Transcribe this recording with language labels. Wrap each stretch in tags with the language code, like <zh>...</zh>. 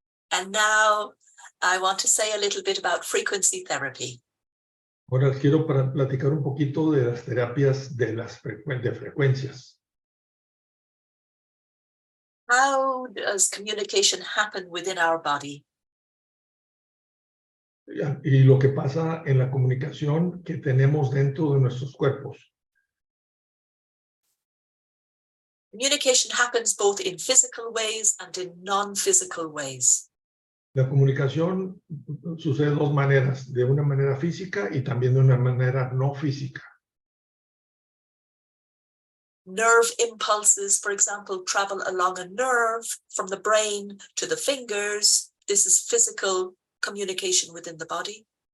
<en>And now I want to say a little bit about frequency therapy.</en> <es>Ahora quiero platicar un poquito de las terapias de frecuencias.</es> <en>How does communication happen within our body?</en> <es>Y lo que pasa en la comunicación que tenemos dentro de nuestros cuerpos.</es> <en>Communication happens both in physical ways and in non-physical ways.</en> <es>La comunicación sucede de dos maneras, de una manera física y también de una manera no física.</es> <en>Nerve impulses, for example, travel along a nerve from the brain to the fingers. This is physical communication within the body.</en>